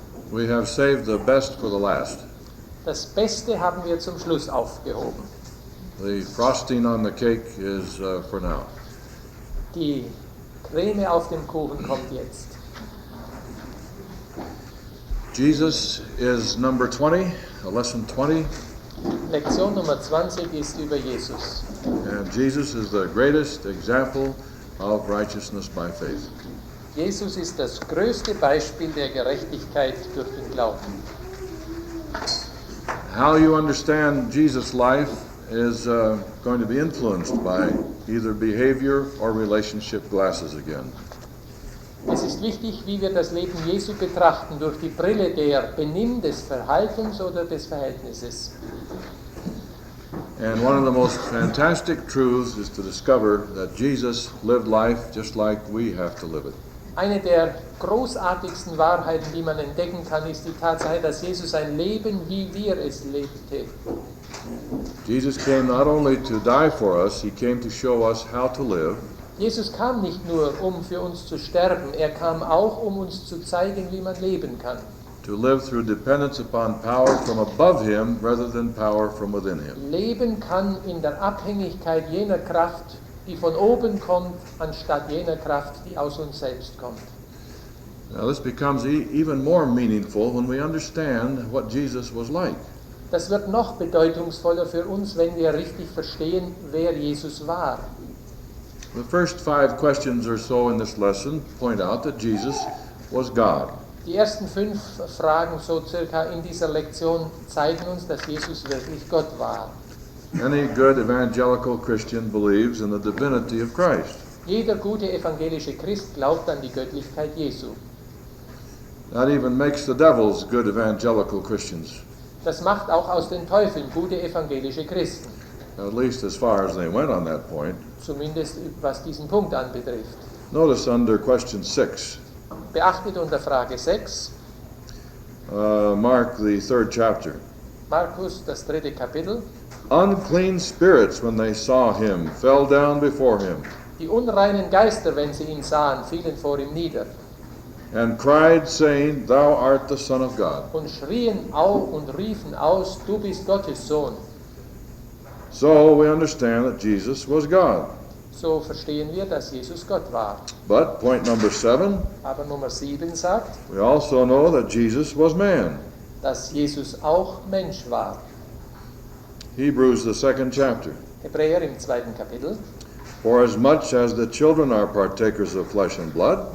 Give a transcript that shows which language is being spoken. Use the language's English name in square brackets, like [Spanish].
[English] We have saved the best for the last. [German] Das Beste haben wir zum Schluss aufgehoben. [English] The frosting on the cake is for now. [German] Die Creme auf dem Kuchen kommt jetzt. [English] Jesus is number 20, lesson 20. [German] Lektion Nummer 20 ist über Jesus. [English] And Jesus is the greatest example of righteousness by faith. [German] Jesus ist das größte Beispiel der Gerechtigkeit durch den Glauben. [English] How you understand Jesus' life is going to be influenced by either behavior or relationship glasses again. [German] Es ist wichtig, wie wir das Leben Jesu betrachten, durch die Brille der Benimm, des Verhaltens oder des Verhältnisses. [English] And one of the most fantastic truths is to discover that Jesus lived life just like we have to live it. [German] Eine der großartigsten Wahrheiten, die man entdecken kann, ist die Tatsache, dass Jesus ein Leben, wie wir es lebte. [English] Jesus came not only to die for us, he came to show us how to live. [German] Jesus kam nicht nur, um für uns zu sterben, er kam auch, um uns zu zeigen, wie man leben kann. [English] To live through dependence upon power from above him rather than power from within him. [German] Leben kann in der Abhängigkeit jener Kraft, die von oben kommt, anstatt jener Kraft, die aus uns selbst kommt. [English] Now this becomes even more meaningful when we understand what Jesus was like. [German] Das wird noch bedeutungsvoller für uns, wenn wir richtig verstehen, wer Jesus war. [English] The first 5 questions or so in this lesson point out that Jesus was God. [German] Die ersten 5 Fragen so circa in dieser Lektion zeigen uns, dass Jesus wirklich Gott war. [English] Any good evangelical Christian believes in the divinity of Christ. [German] Jeder gute evangelische Christ glaubt an die Göttlichkeit Jesu. [English] That even makes the devils good evangelical Christians, [German] Das macht auch aus den Teufeln gute evangelische Christen, [English] at least as far as they went on that point. [German] zumindest was diesen Punkt anbetrifft. [English] Notice under question 6, [German] Beachtet unter Frage 6, [English] Mark the 3rd chapter. [German] Markus, das 3. Kapitel. [English] Unclean spirits, when they saw him, fell down before him, [German] Die unreinen Geister, wenn sie ihn sahen, fielen vor ihm nieder [English] and cried, saying, Thou art the Son of God. [German] und schrien auf und riefen aus, du bist Gottes Sohn. [English] So we understand that Jesus was God. [German] So verstehen wir, dass Jesus Gott war. [English] But point number 7, [German] Aber Nummer 7 sagt, [English] we also know that Jesus was man. [German] dass Jesus auch Mensch war. [English] Hebrews the 2nd chapter. [German] Hebräer im 2. Kapitel. [English] For as much as the children are partakers of flesh and blood,